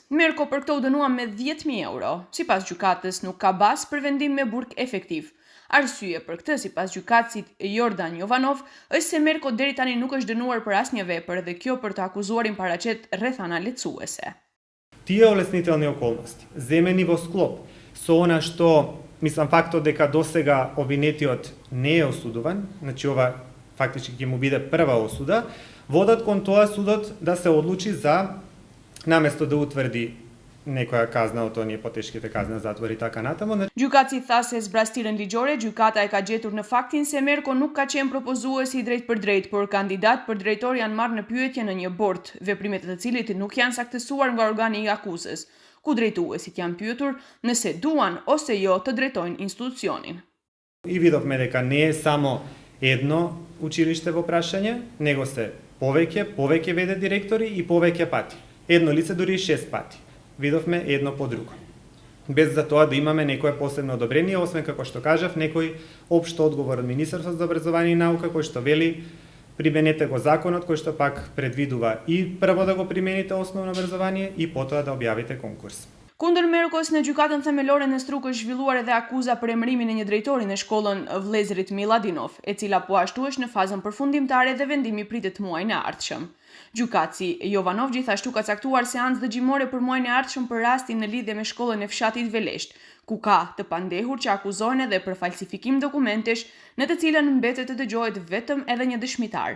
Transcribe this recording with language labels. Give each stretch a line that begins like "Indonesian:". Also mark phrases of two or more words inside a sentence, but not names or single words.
Albanian: Merko për këtë u dënua me 10.000 euro. Sipas gjykatës nuk ka bazë për vendim me burg efektiv. Arsye për këtë, sipas gjykatësit Jordan Jovanov, është se Merko deri tani nuk është dënuar për asnjë vepër dhe kjo për të akuzuarin paraqet rrethana lehtësuese.
Macedonian: Тие олеснителни околности, земени во склоп со она што мислам фактот дека досега обвинетиот не е осудуван, значи ова фактички ќе му биде прва осуда, водат кон тоа судот да се одлучи за наместо да утврди некоја казна од оние потешките казна затвор и така натаму.
Albanian: Gjykatësi tha se zbrastirën ligjore, gjykata e ka gjetur në faktin se Merko nuk ka qenë propozuesi drejt për drejt, por kandidat për drejtor janë marrë në pyetje në një bord, veprimet e të cilit nuk janë saktësuar nga organi i akuzës, ku drejtuesit janë pyetur nëse duan ose jo të drejtojnë institucionin.
Macedonian: И видовме дека не е само едно училиште во прашање, него се повеќе веде директори и повеќе пати. Едно лице дури и 6 пати. Видовме едно по друго. Без за тоа да имаме некое посебно одобрение, освен како што кажав, некој општо одговор од Министерството за образование и наука кој што вели применете го законот кој што пак предвидува и прво да го примените основно образование и потоа да објавите конкурс.
Albanian: Kundër Merkos në gjykatën themelore në Strugë është zhvilluar edhe akuza për emërimin e një drejtori në shkollën Vllezërit Miladinov, e cila po ashtu është në fazën përfundimtare dhe vendimi pritet muajin e ardhshëm. Gjykatësi Jovanov gjithashtu ka caktuar seancë dëgjimore për muajin e ardhshëm për rastin në lidhje me shkollën e fshatit Velesht, ku ka të pandehur që akuzohen edhe për falsifikim dokumentesh, në të cilën mbetet të dëgjohet vetëm edhe një dëshmitar.